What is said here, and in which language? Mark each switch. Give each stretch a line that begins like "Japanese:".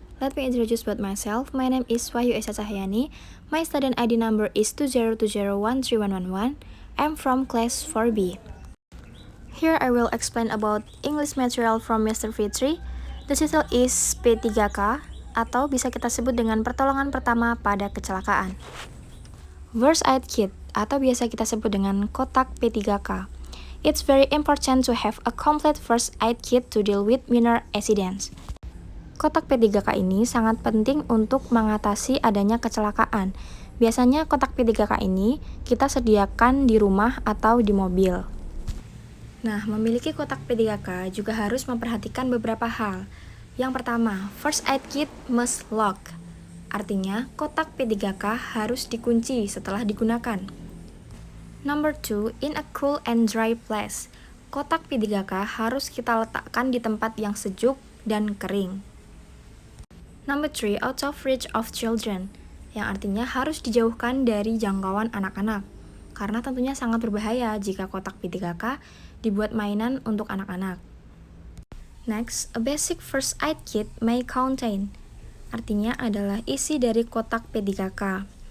English: Let me introduce about myself. My name is Wahyu Esa Cahyani. My student ID number is 2020131111. I'm from class 4B. Here I will explain about English material from Mr. Fitri. The title is
Indonesian: P3K atau bisa kita sebut dengan pertolongan pertama pada kecelakaan. First Aid Kit atau biasa kita sebut dengan kotak P3K.
English: It's very important to have a complete first aid kit to deal with minor accidents.
Indonesian: Kotak P3K ini sangat penting untuk mengatasi adanya kecelakaan. Biasanya kotak P3K ini kita sediakan di rumah atau di mobil. Nah, memiliki kotak P3K juga harus memperhatikan beberapa hal. Yang pertama,
English: first aid kit must lock.
Indonesian: Artinya, kotak P3K harus dikunci setelah digunakan.
English: Number 2, in a cool and dry place.
Indonesian: Kotak P3K harus kita letakkan di tempat yang sejuk dan kering.
English: Number 3, out of reach of children.
Indonesian: Yang artinya harus dijauhkan dari jangkauan anak-anak. Karena tentunya sangat berbahaya jika kotak P3K dibuat mainan untuk anak-anak.
English: Next, a basic first aid kit may contain.
Indonesian: Artinya adalah isi dari kotak P3K.